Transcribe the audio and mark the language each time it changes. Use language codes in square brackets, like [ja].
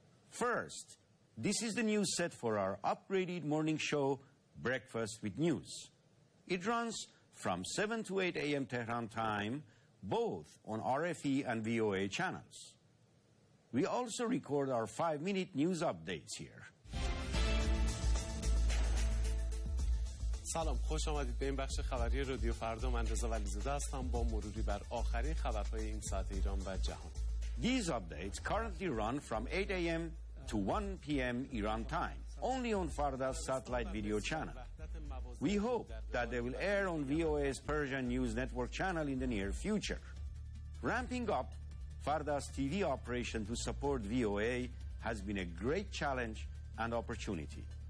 [en] First, this is the news set for our upgraded morning show, Breakfast with News. It runs from 7 to 8 a.m. Tehran time, both on RFE and VOA channels. We also record our 5-minute news updates here. [fa] سلام، خوش آمدید به این بخش خبری رادیو فردا. من رضا ولیزاده هستم با مروری بر آخرین خبرهای این ساعت ایران و جهان. [en] These updates currently run from 8 a.m. to 1 p.m. Iran time, only on Farda's satellite video channel. We hope that they will air on VOA's Persian News Network channel in the near future. Ramping up Farda's TV operation to support VOA has been a great challenge and opportunity.